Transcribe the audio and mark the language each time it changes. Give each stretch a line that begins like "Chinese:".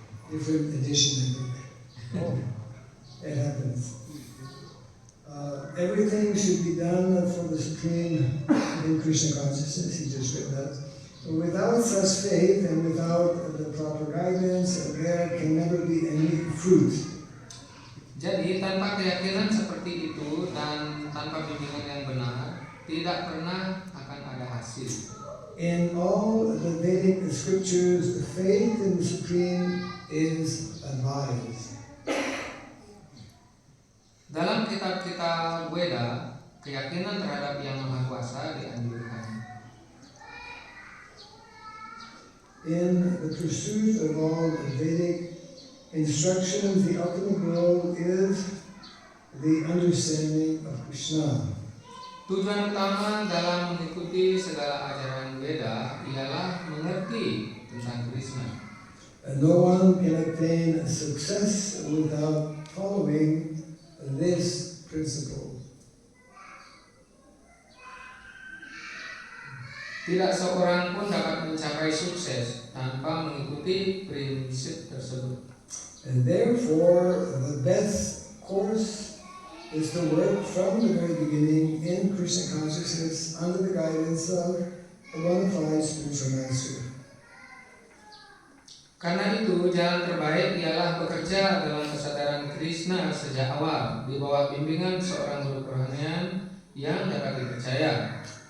English: Different edition, I think. It happens. Everything should be done for the Supreme in Krishna consciousness. He just read that. Without such faith and without the proper guidance, there can never be any fruit.
Indonesian: Jadi tanpa keyakinan seperti itu dan tanpa bimbingan yang benar, tidak pernah akan ada hasil.
English: In all the Vedic scriptures, faith in the Supreme is advised.
Indonesian: Dalam kitab-kitab Weda, keyakinan terhadap Yang Maha Kuasa dianjurkan.
English: In the pursuit of all the Vedic instructions, the ultimate goal is the understanding of Krishna.
Indonesian: Tujuan utama dalam mengikuti segala ajaran Weda ialah mengerti tentang Krishna.
English: No one can attain success without following this principle.
Indonesian: Tidak seorang pun dapat mencapai sukses tanpa mengikuti prinsip tersebut.
English: And therefore, the best course is to work from the very beginning in Krishna consciousness under the guidance of a bona fide spiritual master.
Indonesian: Karena itu, jalan terbaik ialah bekerja dalam kesadaran Krishna sejak awal di bawah bimbingan seorang guru kerohanian yang dapat dipercaya.